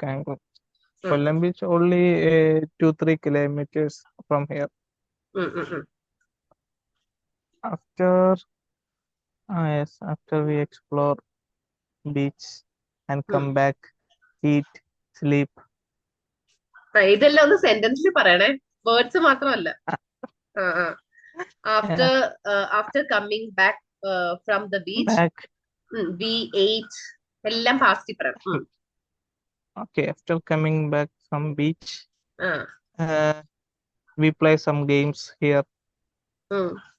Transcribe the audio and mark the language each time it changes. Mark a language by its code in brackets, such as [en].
[en] Kangkok. Hmm. Kollam beach only 2-3 kilometers from here. Hmm. Hmm. Hmm. After after we explore beach and Hmm. come back, eat, sleep. [ml] ഇതെല്ലാം ഒന്ന് സെന്റൻസിൽ പറയണേ, words മാത്രമല്ല. Yeah, [en] After coming back from the beach, back. we ate. [ml] എല്ലാം പാസ്റ്റിൽ പറയണം. [en] Okay, after coming back from beach, Ah. uh, we play some games here. Hmm.